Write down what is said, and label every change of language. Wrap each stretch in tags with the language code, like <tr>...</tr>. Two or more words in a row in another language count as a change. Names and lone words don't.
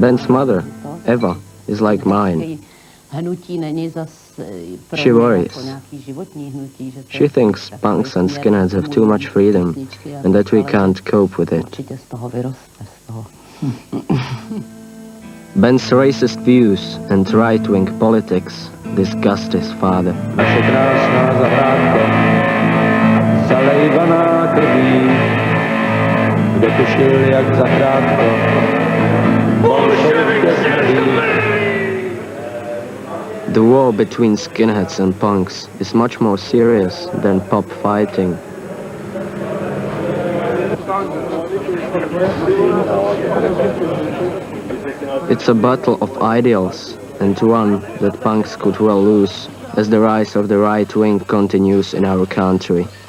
<en>Ben's mother, Eva, is like mine.</en> <cs>Hnutí není zas</cs> <en>She worries.</en> <cs>jako nějaký životní hnutí, že to</cs> <en>She thinks punks and skinheads have too much freedom and that we can't cope with it.</en> <cs>určitě z toho vyroste, z toho.</cs> <en>Ben's racist views and right-wing politics disgust his father.</en> <cs>Naše krásná zahrádka, zalejvaná krví, kdo tušil, jak zakrátko,</cs> <en>The war between skinheads and punks is much more serious than pub fighting. It's a battle of ideals, and one that punks could well lose as the rise of the right wing continues in our country.</en>